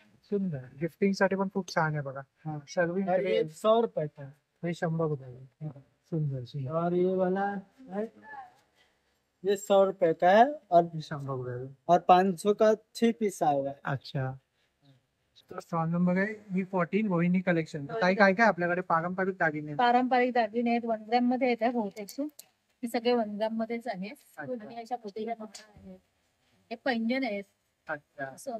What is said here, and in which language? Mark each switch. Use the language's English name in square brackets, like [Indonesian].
[Marathi] सुंदर गिफ्टिंग साठी पण खूप छान आहे बघा. [Hindi] हाँ. [English] serving [Hindi] और ये 100 रुपए का. [Marathi] हे 100 रुपये. सुंदर सुंदर. [Hindi] और ये वाला है ये 100 रुपए का है और [Marathi] 100 रुपये. [Hindi] और 500 का 6 पीस आएगा. अच्छा. [Marathi] स्टॉल नंबर आहे E14 मोहिनी कलेक्शन. काय काय काय आपल्याकडे पारंपरिक दागिने. पारंपरिक दागिने आहेत. 1 ग्रॅम मध्ये येतात बहुतेक. हे सगळे 1 ग्रॅम मध्येच आहेत. आणि अशा पोतीच्या आहेत. हे पैंजन आहेत. [Hindi] अच्छा.